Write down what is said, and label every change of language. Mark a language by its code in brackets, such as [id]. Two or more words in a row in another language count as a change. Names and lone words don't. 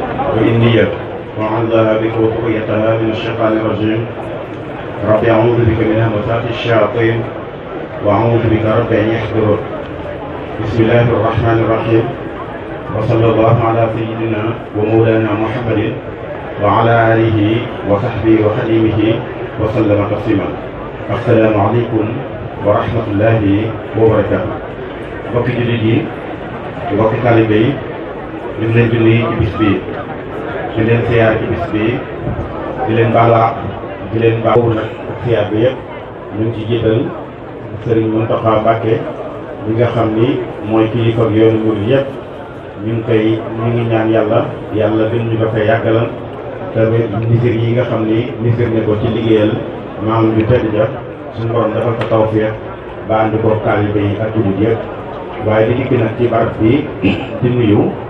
[ar] وإني وعوذها بك وذريتها من الشيطان الرجيم رب أعوذ بك من همزات الشياطين وأعوذ بك رب أن يحضرون بسم الله الرحمن الرحيم وصلى الله على سيدنا ومولانا محمد وعلى آله وصحبه وخديمه وسلم تسليما السلام عليكم ورحمة الله وبركاته [wo] mbokki jullit yi mbokki taalibe yi ñu ngi leen di nuyu ci bis bi di leen siyaar ci bis bi di leen baalaax di leen baaxul nag siyaar bi yëpp ñu ngi ci jiital Sëriñ Mountakha Mbacké mi nga xam ni mooy kilifa ak yoonu murid yëpp ñu ngi ñaan yàlla gën ñu ko fay yàggalal tamit nisir yi nga xam ni nisir ne ko ci liggéeyal maam bi tëdd ja suñu borom defal ko tawfeex ba andi ko taalibe yi ak jullit yëpp waaye di dikk nag ci barab bi di nuyu